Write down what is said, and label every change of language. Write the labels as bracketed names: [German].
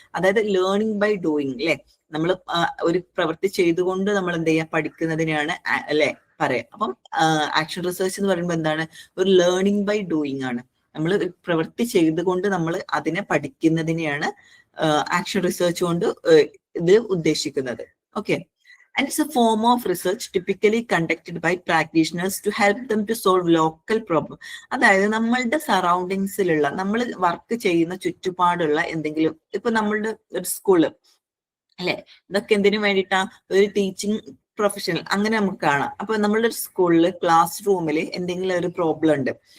[Malayalam] അതായത് learning by doing അല്ലെ. നമ്മൾ ഒരു പ്രവൃത്തി ചെയ്തുകൊണ്ട് നമ്മൾ എന്ത് ചെയ്യുക, പഠിക്കുന്നതിനെയാണ് അല്ലെ പറയാം. അപ്പം ആക്ഷൻ റിസർച്ച് എന്ന് പറയുമ്പോൾ എന്താണ്, ഒരു ലേണിംഗ് ബൈ ഡൂയിങ് ആണ്. നമ്മൾ പ്രവൃത്തി ചെയ്തുകൊണ്ട് നമ്മൾ അതിനെ പഠിക്കുന്നതിനെയാണ് ആക്ഷൻ റിസർച്ച് കൊണ്ട് ഇത് ഉദ്ദേശിക്കുന്നത്. [English] Okay, and it's a form of research typically conducted by practitioners to help them to solve local problem. [Malayalam] അതായത് നമ്മളുടെ സറൗണ്ടിങ്സിലുള്ള, നമ്മൾ വർക്ക് ചെയ്യുന്ന ചുറ്റുപാടുള്ള എന്തെങ്കിലും, ഇപ്പൊ നമ്മളുടെ ഒരു സ്കൂള് അല്ലെ, ഇതൊക്കെ എന്തിനു വേണ്ടിയിട്ടാ, ഒരു ടീച്ചിങ് പ്രൊഫഷണൽ അങ്ങനെ നമുക്ക് കാണാം. അപ്പൊ നമ്മളുടെ സ്കൂളിൽ ക്ലാസ് റൂമിൽ എന്തെങ്കിലും ഒരു പ്രോബ്ലം ഉണ്ട്.